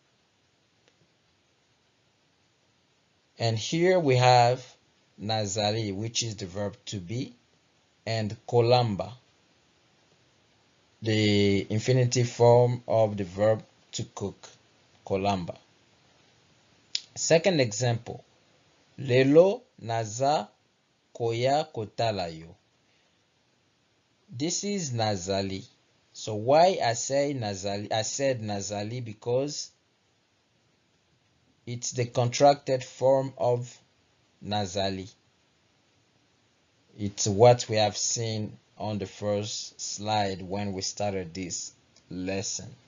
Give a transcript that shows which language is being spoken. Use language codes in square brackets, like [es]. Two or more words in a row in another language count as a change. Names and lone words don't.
[en] And here we have nazali, which is the verb to be, and kolamba, the infinitive form of the verb to cook, kolamba. Second example: [ln] lelo naza koya kotala yo. [en] This is nazali. So why I say nazali? I said nazali because it's the contracted form of nazali. It's what we have seen on the first slide when we started this lesson.